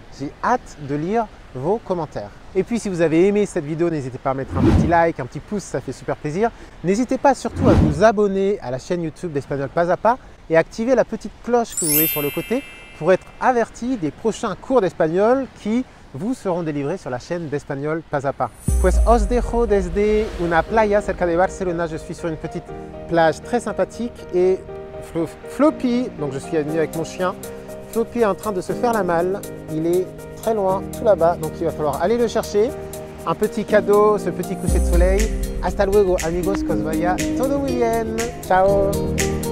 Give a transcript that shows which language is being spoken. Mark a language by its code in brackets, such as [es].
[fr] J'ai hâte de lire vos commentaires. Et puis si vous avez aimé cette vidéo, n'hésitez pas à mettre un petit like, un petit pouce, ça fait super plaisir. N'hésitez pas surtout à vous abonner à la chaîne YouTube d'Espagnol Pas à Pas et activer la petite cloche que vous voyez sur le côté pour être averti des prochains cours d'espagnol qui vous seront délivrés sur la chaîne d'Espagnol Pas à Pas. [es] Pues os dejo desde una playa cerca de Barcelona. [fr] Je suis sur une petite plage très sympathique et Floppy, donc je suis venu avec mon chien, Floppy est en train de se faire la malle. Il est très loin, tout là-bas, donc il va falloir aller le chercher. Un petit cadeau, ce petit coucher de soleil. [es] Hasta luego amigos, que os vaya todo muy bien. [fr] Ciao.